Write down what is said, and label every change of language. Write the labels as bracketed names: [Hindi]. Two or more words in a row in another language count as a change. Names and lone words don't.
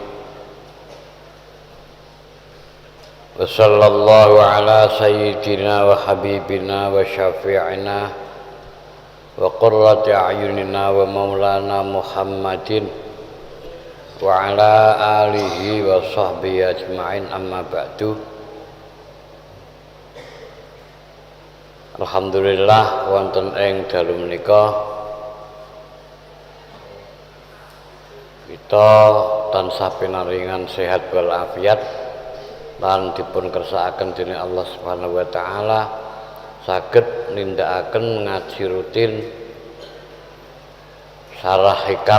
[Arabic] وصلى الله على سيدنا وحبيبنا وشفيعنا وقرة أعيننا ومولانا محمد وعلى آله وصحبه أجمعين أما بعد. [Javanese] Alhamdulillah wonten ing dalu menika kita tansah pinaringan sehat walafiat lan dipun kersakaken dening Allah [Arabic] سبحانه وتعالى [Javanese] saged nindakaken ngaji rutin sarah hikam.